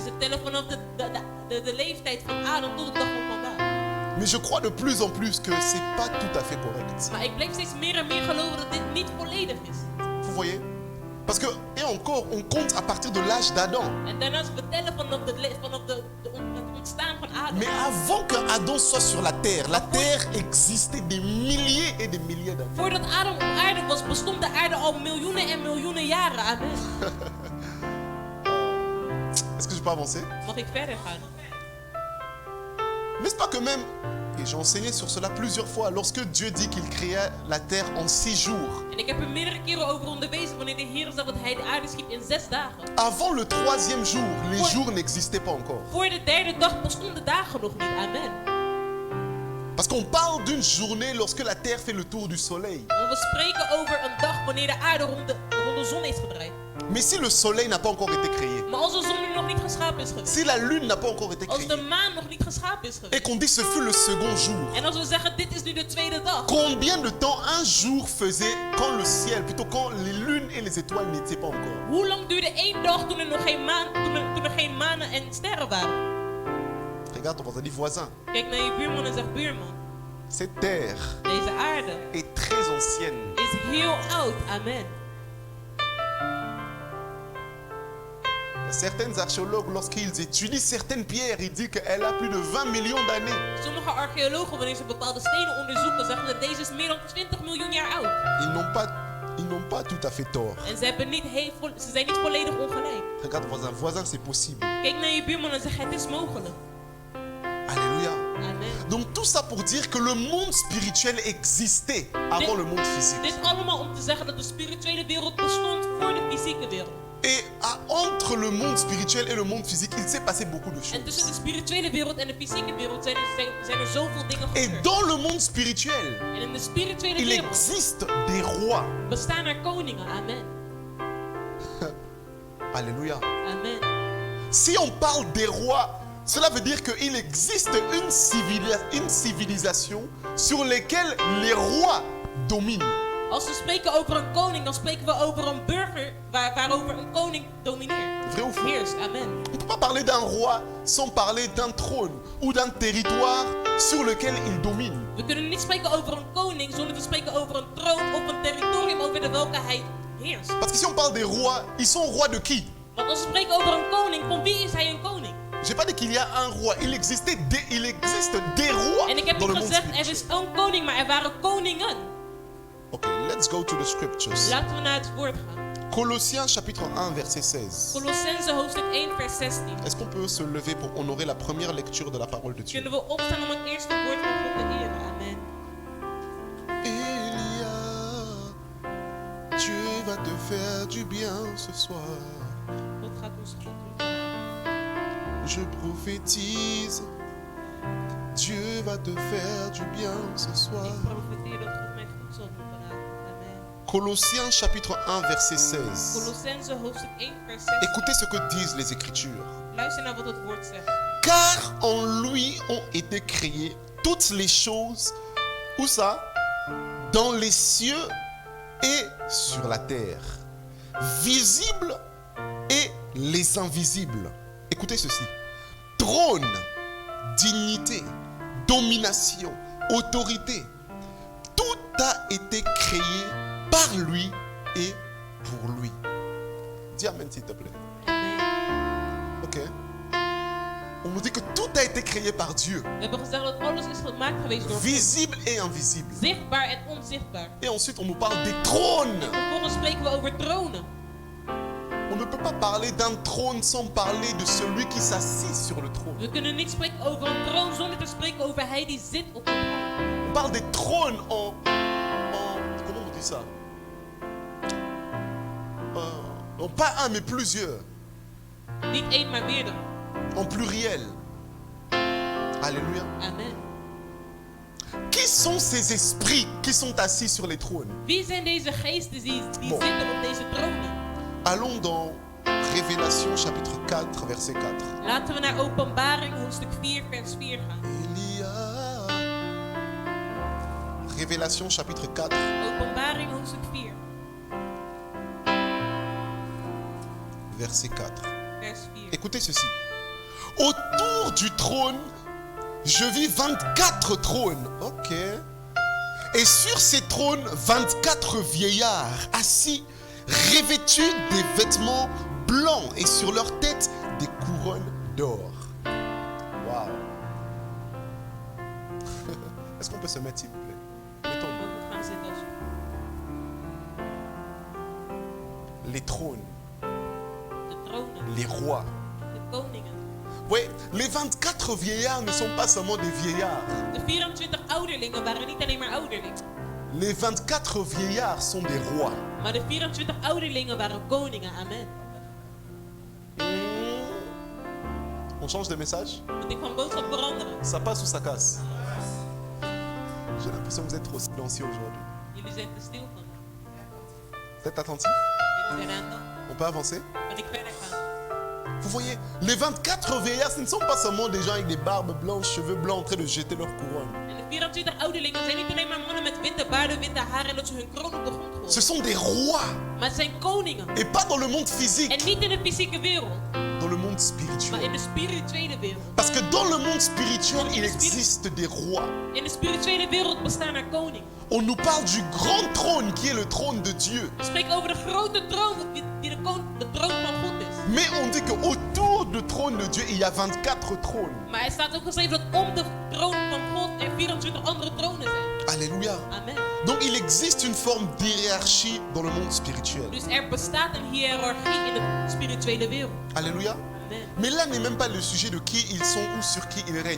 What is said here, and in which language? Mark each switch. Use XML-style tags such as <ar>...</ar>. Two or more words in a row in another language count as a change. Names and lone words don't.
<nl>Dus het tellen vanaf de leeftijd van Adam tot de dag van vandaag.</nl> <fr>Mais je crois de plus en plus que c'est pas tout à fait correct.</fr> <nl>Maar ik blijf steeds meer en meer geloven dat dit niet volledig is.</nl> <fr>Vous voyez, Parce que, et encore, on compte à partir de l'âge d'Adam.</fr> <nl>En daarnaast vertellen vanaf het ontstaan van Adam.</nl> <fr>Mais avant que Adam soit sur la terre existait des milliers et des milliers d'années.</fr> <nl>Voordat Adam op aarde was, bestond de aarde al miljoenen en miljoenen jaren. Amen.</nl> <fr>Est-ce que je peux avancer?</fr> <nl>Mag ik verder gaan?</nl> <fr>N'est-ce pas que même, et j'ai enseigné sur cela plusieurs fois, lorsque Dieu dit qu'il créa la terre en 6 jours,</fr> <nl>En ik heb er meerdere keren over onderwezen wanneer de Heer zegt dat hij de aarde schiep in 6 dagen.</nl> <fr>avant le 3e jour, les Ouais. jours n'existaient pas encore.</fr> <nl>Voor de derde dag bestonden de dagen nog niet. Amen.</nl> <fr>Parce qu'on parle d'une journée lorsque la terre fait le tour du soleil.</fr> <nl>Want we spreken over een dag wanneer de aarde rond de zon is gedraaid.</nl> <fr>Mais si le soleil n'a pas encore été créé,</fr> <nl>Maar als de zon nu nog niet geschapen is geweest.</nl> <fr>si la lune n'a pas encore été</fr> <nl>Als de</nl> <fr>créée,</fr> <nl>maan nog niet geschapen is</nl> <fr>et</fr> <nl>geweest.</nl> <fr>qu'on dit ce fut le second jour,</fr> <nl>En als we zeggen dit is nu de tweede dag.</nl> <fr>combien de temps un jour faisait quand le ciel, plutôt quand les lunes et les étoiles n'étaient pas encore?</fr> <nl>Hoe lang duurde één dag toen er nog geen maan, toen er geen manen en sterren waren?</nl> <fr>Regarde ton voisin, dis voisin.</fr> <nl>Kijk naar je buurman en zeg buurman.</nl> <fr>Cette terre</fr> <nl>Deze aarde</nl> <fr>est très ancienne.</fr> <nl>is heel oud. Amen.</nl> <fr>Certains archéologues, lorsqu'ils étudient certaines pierres, ils disent qu'elle a plus de 20 millions d'années.</fr> <nl>Sommige archeologen, wanneer ze bepaalde stenen onderzoeken, zeggen dat deze is meer dan 20 miljoen jaar oud.</nl> <fr>Ils n'ont pas tout à fait tort.</fr> <nl>En ze zijn niet volledig ongelijk.</nl> <fr>Regarde ton voisin, voisin, c'est possible.</fr> <nl>Kijk naar je buurman en zeg het is mogelijk. Alléluia. Amen.</nl> <fr>Donc tout ça pour dire que le monde spirituel existait avant le monde physique.</fr> <nl>Dit allemaal om te zeggen dat de spirituele wereld bestond voor de fysieke wereld.</nl> <fr>Et entre le monde spirituel et le monde physique, il s'est passé beaucoup de</fr> <nl>En tussen</nl> <fr>choses.</fr> <nl>de spirituele wereld en de fysieke wereld zijn er zoveel dingen</nl> <fr>Et</fr> <nl>gebeurd.</nl> <fr>dans le monde spirituel,</fr> <nl>En in de spirituele</nl> <fr>il</fr> <nl>wereld</nl> <fr>existe des rois.</fr> <nl>bestaan er koningen. Amen. Alléluia. Amen.</nl> <fr>Si on parle des rois, cela veut dire qu'il existe une civilisation sur laquelle les rois dominent.</fr> <nl>Als we spreken over een koning, dan spreken we over een burger waarover een koning domineert.</nl> <fr>Vrai ou faux?</fr> <nl>Heerst. Amen.</nl> <fr>On ne peut pas parler d'un roi sans parler d'un trône ou d'un territoire sur lequel il domine.</fr> <nl>We kunnen niet spreken over een koning zonder te spreken over een troon of een territorium over welke hij heerst.</nl> <fr>Parce que si on parle des rois, ils sont rois de qui?</fr> <nl>Want als we spreken over een koning, van wie is hij een koning?</nl> <fr>Je n'ai pas dit qu'il y a un roi. Il existe des rois</fr> <nl>En ik heb</nl> <fr>dans le</fr> <nl>niet</nl> <fr>monde</fr> <nl>gezegd er</nl> <fr>spirituel.</fr> <nl>is een koning, maar er waren koningen.</nl> <en>Ok, let's go to the scriptures.</en> <nl>Laten we naar het woord gaan.</nl> <fr>Colossiens chapitre 1 verset 16.</fr> <nl>Colossense hoofdstuk 1 vers 16.</nl> <fr>Est-ce qu'on peut se lever pour honorer la première lecture de la parole de Dieu?</fr> <nl>Kunnen we opstaan om het eerste woord van God te eren? Amen. Elia,</nl> <fr>Dieu va te faire du bien ce soir.</fr> <nl>God gaat ons goed doen.</nl> <fr>Je prophétise, Dieu va te faire du bien ce soir.</fr> <nl>Ik profeteer dat God mij goed zal doen vanavond. Amen.</nl> <fr>Colossiens chapitre 1 verset 16.</fr> <nl>Colossense hoofdstuk 1 vers 16.</nl> <fr>Écoutez ce que disent les Écritures.</fr> <nl>Luister naar wat het woord zegt.</nl> <fr>Car en lui ont été créées toutes les choses, où ça? Dans les cieux et sur la terre, visibles et les invisibles. Écoutez ceci. Trône, dignité, domination, autorité. Tout a été créé par lui et pour lui. Dis amen s'il te plaît. Amen. Ok. On nous dit que tout a été créé par Dieu,</fr> <nl>We hebben gezegd dat alles is gemaakt geweest door God.</nl> <fr>visible et invisible.</fr> <nl>Zichtbaar en onzichtbaar.</nl> <fr>Et ensuite, on nous parle des trônes.</fr> <nl>Vervolgens spreken we over tronen.</nl> <fr>On ne peut pas parler d'un trône sans parler de celui qui s'assit sur le trône.</fr> <nl>We kunnen niet spreken over een troon zonder te spreken over hij die zit op de troon.</nl> <fr>On parle des trônes en comment on dit ça? Non, pas un, mais plusieurs.</fr> <nl>Niet één, maar meerdere.</nl> <fr>En pluriel. Alléluia. Amen. Qui sont ces esprits qui sont assis sur les trônes?</fr> <nl>Wie zijn deze geesten die</nl> <fr>Bon.</fr> <nl>zitten op deze tronen?</nl> <fr>Allons dans Révélation chapitre 4, verset 4.</fr> <nl>Laten we naar Openbaring hoofdstuk 4 vers 4 gaan. Elia.</nl> <fr>Révélation chapitre 4,</fr> <nl>Openbaring hoofdstuk 4</nl> <fr>verset 4.</fr> <nl>vers 4.</nl> <fr>Écoutez ceci. Autour du trône, je vis 24 trônes. Ok. Et sur ces trônes, 24 vieillards assis revêtus des vêtements blancs et sur leur tête des couronnes d'or. Waouh. Est-ce qu'on peut se mettre, s'il vous plaît? Mettons</fr> <nl>Mogen we gaan zitten alsjeblieft.</nl> <fr>les trônes,</fr> <nl>De tronen,</nl> <fr>les rois.</fr> <nl>de koningen.</nl> <fr>Oui, les 24 vieillards ne sont pas seulement des vieillards.</fr> <nl>De 24 ouderlingen waren niet alleen maar ouderlingen.</nl> <fr>Les 24 vieillards sont des rois.</fr> <nl>Maar de 24 ouderlingen waren koningen. Amen.</nl> <fr>On change de message?</fr> <nl>Want ik kan boodschap veranderen.</nl> <fr>Ça passe ou ça casse? J'ai l'impression que vous êtes trop silencieux aujourd'hui.</fr> <nl>Jullie zijn te stil van.</nl> <fr>Vous êtes attentifs?</fr> <nl>Jullie zijn aan het.</nl> <fr>On peut avancer?</fr> <nl>Kan ik verder gaan?</nl> <fr>Vous voyez, les 24 vieillards, ce ne sont pas seulement des gens avec des barbes blanches, cheveux blancs en train de jeter leur couronne.</fr> <nl>En de 24 ouderlingen zijn niet alleen maar mannen met witte baarden, witte haren en dat ze hun kroon op de grond gooien.</nl> <fr>Ce sont des rois.</fr> <nl>Maar het zijn koningen.</nl> <fr>Et pas dans le monde physique,</fr> <nl>En niet in de fysieke wereld,</nl> <fr>dans le monde</fr> <nl>maar</nl> <fr>spirituel.</fr> <nl>in de spirituele wereld.</nl> <fr>Parce que dans le monde spirituel, il existe des rois.</fr> <nl>In de spirituele wereld bestaan er koningen.</nl> <fr>On nous parle du grand trône qui est le trône de Dieu.</fr> <nl>We spreken over de grote troon die de troon van God is.</nl> <fr>Mais on dit qu'autour du trône de Dieu, il y a 24 trônes.</fr> <nl>Maar er staat ook geschreven dat om de troon van God er 24 andere tronen zijn. Alléluia. Amen.</nl> <fr>Donc il existe une forme d'hiérarchie dans le monde spirituel.</fr> <nl>Dus er bestaat een hiërarchie in de spirituele wereld. Alléluia. Amen.</nl> <fr>Mais là n'est même pas le sujet de qui ils sont ou sur qui ils règnent.</fr>